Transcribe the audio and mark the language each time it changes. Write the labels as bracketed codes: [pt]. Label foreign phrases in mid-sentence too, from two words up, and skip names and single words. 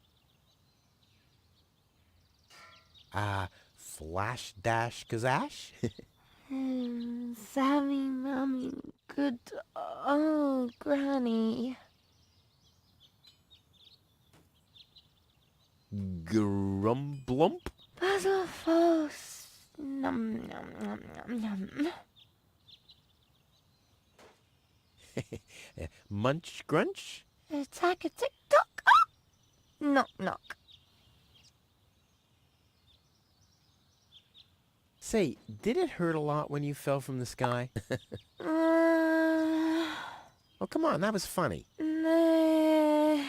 [en] Flash Dash Kazash? Sammy, Mummy, good old Granny. Grumblump? Puzzle false. Num, num, num, num, num. Munch Grunch? Attack a tick-tock. Ah! Knock, knock. Say, did it hurt a lot when you fell from the sky? Oh, come on, that was funny. Nah.